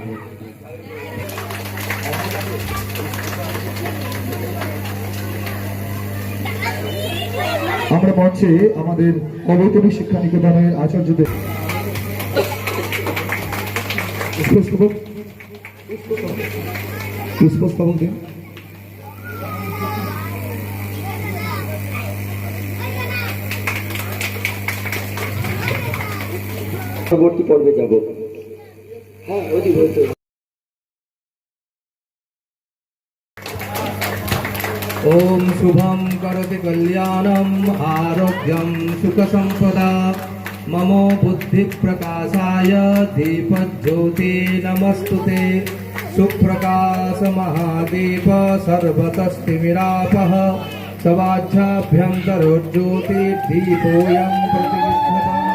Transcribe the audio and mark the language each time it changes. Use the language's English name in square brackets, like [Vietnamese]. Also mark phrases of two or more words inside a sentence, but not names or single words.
[Bangla] আমরা মঞ্চে আমাদের অবৈতনিক শিক্ষা নিকেতনের আচার্যদের পুষ্পস্তবক দিন। পরবর্তী পর্বে যাব। [Sanskrit] ओम शुभम करोति कल्याणम आरोग्यम सुख संपदा ममो बुद्धि प्रकाशाय दीपज्योति नमस्तुते सुप्रकाश महादीप सर्वतस्तिमिरापः सवाच्छाभ्यन्तरोज्योति दीपोऽयं प्रतिविद्धता।